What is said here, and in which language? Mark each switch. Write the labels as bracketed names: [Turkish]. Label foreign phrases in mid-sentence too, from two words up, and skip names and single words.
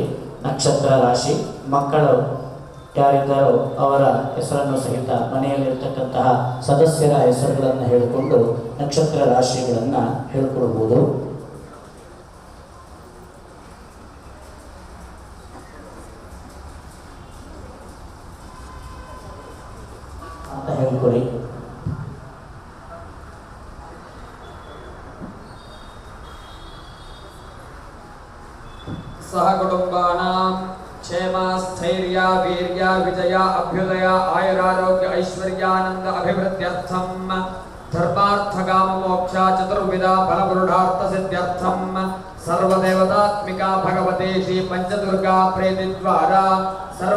[Kannada] ನಕ್ಷತ್ರ, ರಾಶಿ, ಮಕ್ಕಳು ಯಾರಿದ್ದಾರೋ ಅವರ ಹೆಸರನ್ನು ಸಹಿತ ಮನೆಯಲ್ಲಿರ್ತಕ್ಕಂತಹ ಸದಸ್ಯರ ಹೆಸರುಗಳನ್ನು ಹೇಳಿಕೊಂಡು ನಕ್ಷತ್ರ ರಾಶಿಗಳನ್ನು ಹೇಳ್ಕೊಳ್ಬೋದು ಅಂತ ಹೇಳ್ಕೊಳ್ಳಿ. [Sanskrit] सह कुटुंबानां क्षेमा स्थैर्य वीर्य विजय अभ्युदय आयुरारोग्य ऐश्वर्यानंद अभिवृद्ध्यर्थम धर्मार्थ काम मोक्ष चतुर्विध फलपुरुषार्थ सिद्ध्यर्थम सर्वदेवतात्मिका भगवते श्री पंचदुर्गा प्रेति द्वारा सर्व